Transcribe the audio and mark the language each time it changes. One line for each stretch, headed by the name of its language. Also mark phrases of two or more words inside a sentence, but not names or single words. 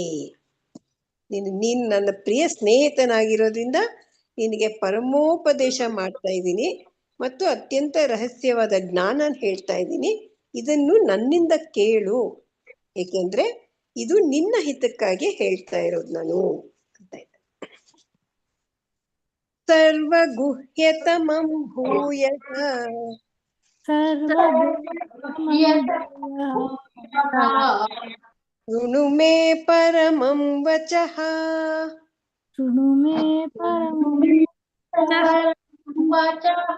Kannada: ನೀನು ನನ್ನ ಪ್ರಿಯ ಸ್ನೇಹಿತನಾಗಿರೋದ್ರಿಂದ ನಿನಗೆ ಪರಮೋಪದೇಶ ಮಾಡ್ತಾ ಇದ್ದೀನಿ ಮತ್ತು ಅತ್ಯಂತ ರಹಸ್ಯವಾದ ಜ್ಞಾನ ಹೇಳ್ತಾ ಇದ್ದೀನಿ. ಇದನ್ನು ನನ್ನಿಂದ ಕೇಳು, ಏಕೆಂದ್ರೆ ಇದು ನಿನ್ನ ಹಿತಕ್ಕಾಗಿ ಹೇಳ್ತಾ ಇರೋದು ನಾನು ಅಂತ ಇದ್ದ.
Sanskrit: ಸರ್ವಗುಹ್ಯತಮಂ ಭೂಯಃ ಶೃಣು ಮೇ ಪರಮಂ ವಚಃ ಶೃಣು ಮೇ ಪರಮಂ वचः